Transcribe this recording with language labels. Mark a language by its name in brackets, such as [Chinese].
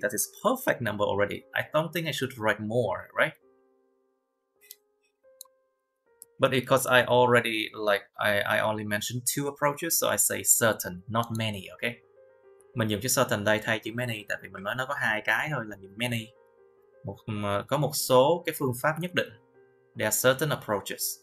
[English] That is perfect number already. I don't think I should write more, right? But because I already I only mentioned 2 approaches, so I say certain, not many, okay? [Vietnamese] Mình dùng chữ certain đây thay chữ many tại vì mình nói nó có 2 cái thôi, là dùng many. Có một số cái phương pháp nhất định. [English] There are certain approaches.